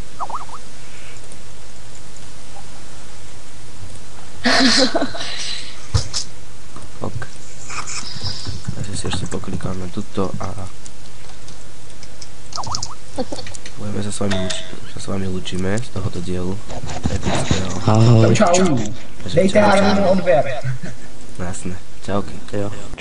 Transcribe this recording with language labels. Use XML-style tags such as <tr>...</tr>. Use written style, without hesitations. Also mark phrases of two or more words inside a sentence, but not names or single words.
<sk>Ok. Takže si ešte poklikáme tuto a... Budeme sa s vami lúčime z tohoto dielu. Epického. Ahoj. Čau. Takže</sk> <cs>Dejte čau, Harmonu odběr.</cs> <sk>Jasné. Čauky.</sk> <cs>Jo.</cs>